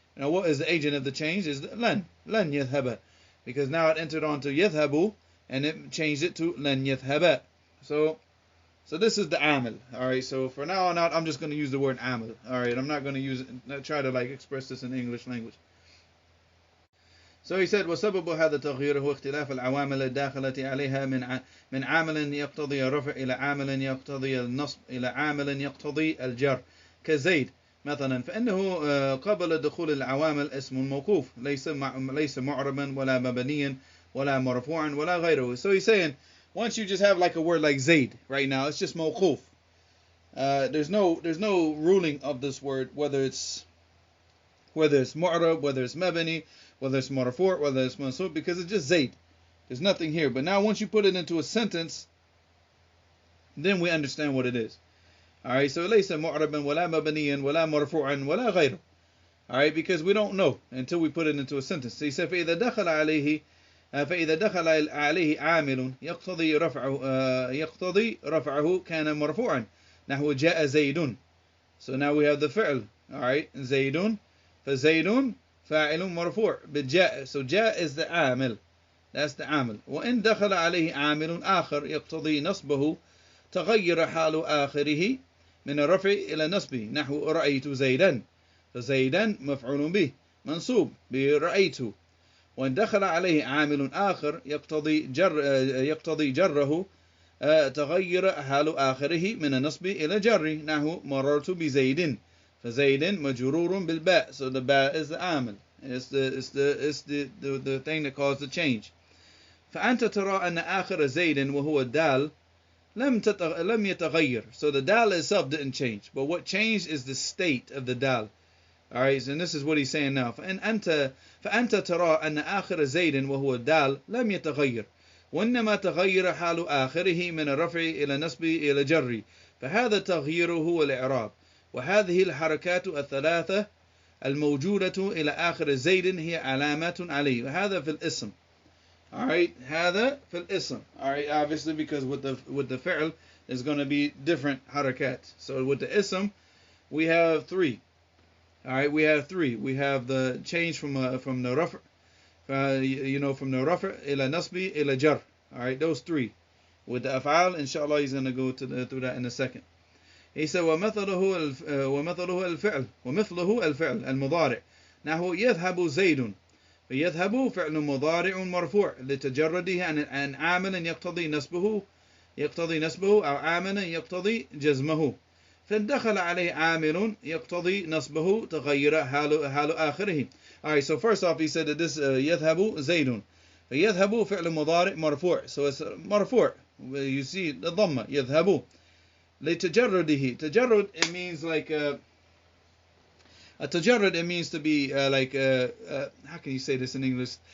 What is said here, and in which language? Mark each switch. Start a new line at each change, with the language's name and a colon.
English: Now what is the agent of the change? Is len yadhhaba. Because now it entered onto yadhhabu, and it changed it to len yadhhaba. So this is the amil. Alright, so for now on out, I'm just going to use the word amil. Alright, I'm not going to try to express this in English language. So he said,
Arabic: وسبب هذا التغيير هو اختلاف العوامل الداخلة عليها من عامل يقتضي الرفع إلى عامل يقتضي النصب إلى عامل يقتضي الجر كزيد مثلا، فإنه قبل دخول العوامل اسم موقوف ليس معربا ولا مبنيا ولا مرفوعا ولا غيره.
English: So he's saying, once you just have like a word like Zayd right now, it's just mawquf. There's no ruling of this word, whether it's mu'rab, whether it's mabani, whether it's marfu', whether it's mansub, because it's just Zayd. There's nothing here. But now once you put it into a sentence, then we understand what it is. Alright, so
Arabic: ليس معربا ولا مبنيا ولا مرفوعا ولا غيره.
English: Alright, because we don't know until we put it into a sentence. So he said
Arabic: فإذا دخل عليه عامل يقتضي رفعه كان مرفوعا نحو جاء زيد.
English: So now we have the فعل. Alright,
Arabic: زيد, فزيد فاعل مرفوع بالجاء.
English: So جاء is the عامل. That's the عامل.
Arabic: وإن دخل عليه عامل آخر يقتضي نصبه تغير حال آخره من الرفع إلى نصبه نحو رأيت زيدا. فزيدا مفعول به منصوب برأيت. وإن دخل عليه عامل آخر يقتضي جره تغير حال آخره من النصب إلى جر نحو مررت بزيد. فزيد مجرور بالباء.
English: So the باء is the عامل. It's the thing that caused the change.
Arabic: فأنت ترى أن آخر زيد وهو الدال لم يتغير.
English: So the dal itself didn't change, but what changed is the state of the dal. Alright, and this is what he's saying now.
Arabic: فأنت ترى أن آخر زيد وهو الدال لم يتغير وإنما تغير حال آخره من الرفع إلى نصب إلى جر فهذا التغيير هو الإعراب. وهذه الحركات الثلاثة الموجودة إلى آخر زيد هي علامات عليه. وهذا في الاسم.
English: Alright,
Arabic: هذا في الاسم.
English: Alright, obviously because with the fi'l there's going to be different harakat. So with the ism we have three. Alright, we have three. We have the change from the raf', from the raf' ila nasbi ila jar. Alright, those three. with the af'al. Inshallah, he's going to go through that in a second. He said
Arabic: ومثله الفعل المضارع نحو يذهب زيد. فيذهب فعل مضارع مرفوع لتجرده عن عامل يقتضي نصبه أو عامل يقتضي جزمه. فإن دخل عليه عامل يقتضي نصبه تغير حال آخره.
English: Alright, so first off he said that this
Arabic: يذهب زيد. فيذهب فعل مضارع مرفوع.
English: So it's مرفوع. You see the ضمة يذهب.
Arabic: لتجرده.
English: تجرد, it means like a tajarrud, it means to be like how can you say this in English?